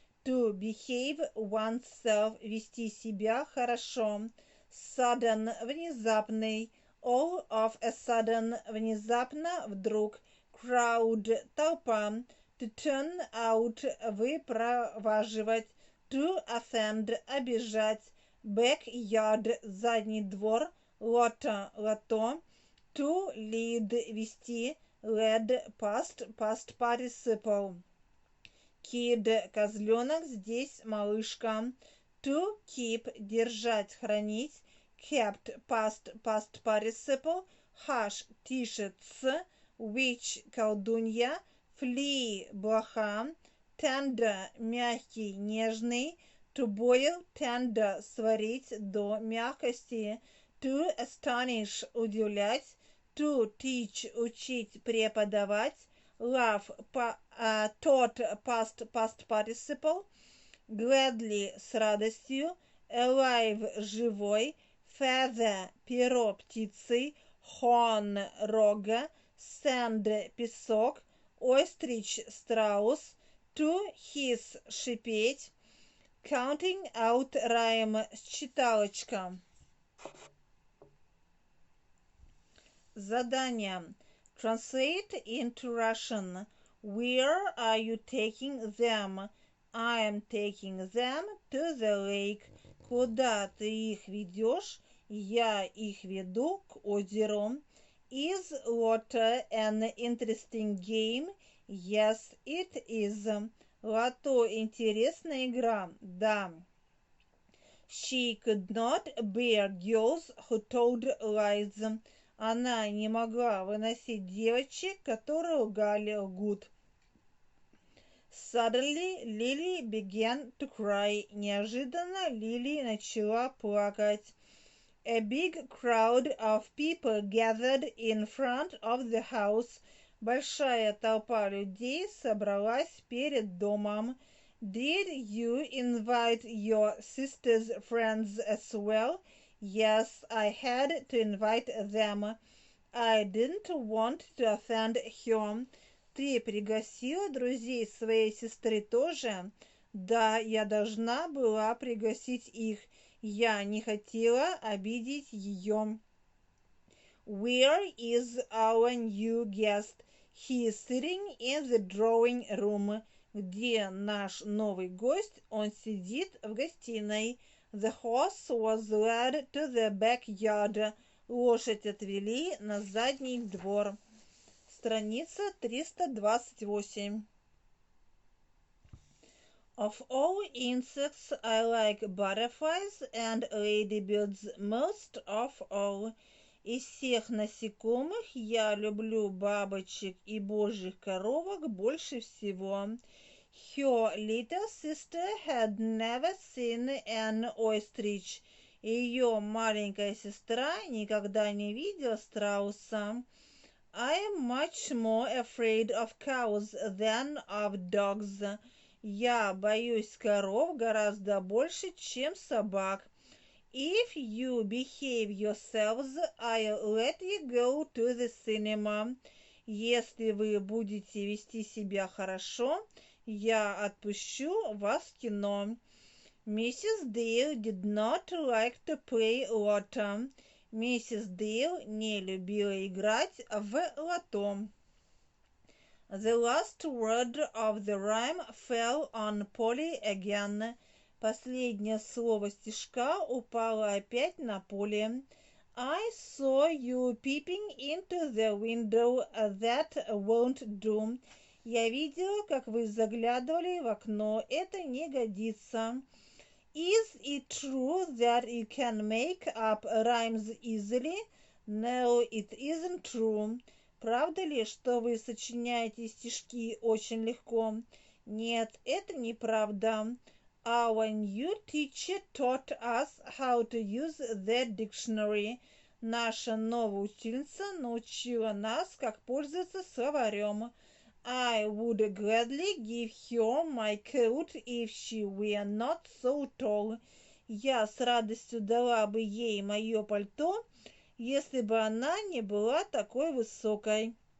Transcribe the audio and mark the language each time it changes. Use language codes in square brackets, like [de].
[en] To behave oneself – [ru] вести себя хорошо. [en] Sudden – внезапный. All of a sudden – [ru] внезапно, вдруг. [en] Crowd – толпа. To turn out – выпроваживать. To offend – обижать. Backyard – задний двор. Lotto – лото. To lead – вести. Led – past participle. [ru] Kid – козленок, здесь малышка. [en] To keep – [ru] держать, хранить. [en] Kept – past participle. Hush – [ru] тише, ц. [en] Witch – колдунья. Flee – блоха. [ru] Tender – мягкий, нежный. [en] To boil – tender – [ru] сварить до мягкости. [en] To astonish – удивлять. To teach – [ru] учить, преподавать. [en] Love – тот, past participle. Gladly – с радостью. Alive – живой. [ru] Feather – перо птицы. [en] Horn – рога. Sand – песок. Ostrich – страус. To hiss – шипеть. Counting out rhyme – считалочка. [ru] Задание. [en] Translate into Russian. Where are you taking them? I am taking them to the lake. [ru] Куда ты их ведешь? Я их веду к озеру. [en] Is Lotto an interesting game? Yes, it is. [ru] Лото интересная игра. Да. [en] She could not bear girls who told lies. [ru] Она не могла выносить девочек, которые лгут. [en] Suddenly Lily began to cry. [ru] Неожиданно Лили начала плакать. [en] A big crowd of people gathered in front of the house. [ru] Большая толпа людей собралась перед домом. [en] Did you invite your sister's friends as well? Yes, I had to invite them. I didn't want to offend her. [ru] Ты пригласила друзей своей сестры тоже? Да, я должна была пригласить их. Я не хотела обидеть ее. [en] Where is our new guest? He is sitting in the drawing room. [ru] Где наш новый гость? Он сидит в гостиной. The horse was led to the backyard. Лошадь отвели на задний двор. Страница 328. [en] Of all insects, I like butterflies and ladybirds most of all. [ru] Из всех насекомых я люблю бабочек и божьих коровок больше всего. [en] Her little sister had never seen an ostrich. [ru] Ее маленькая сестра никогда не видела страуса. [en] I am much more afraid of cows than of dogs. [ru] Я боюсь коров гораздо больше, чем собак. [en] If you behave yourselves, I'll let you go to the cinema. [ru] Если вы будете вести себя хорошо, я отпущу вас в кино. [en] Mrs. Dale did not like to play lotto. [ru] Миссис Дейл не любила играть в лото. [en] The last word of the rhyme fell on Polly again. [ru] Последнее слово стишка упало опять на Полли. [en] I saw you peeping into the window. That won't do. [ru] Я видела, как вы заглядывали в окно. Это не годится. [en] Is it true that you can make up rhymes easily? No, it isn't true. [ru] Правда ли, что вы сочиняете стишки очень легко? Нет, это неправда. [en] Our new teacher taught us how to use the dictionary. [ru] Наша новая учительница научила нас, как пользоваться словарем. [en] I would gladly give her my coat if she were not so tall. [ru] Я с радостью дала бы ей мое пальто, если бы она не была такой высокой.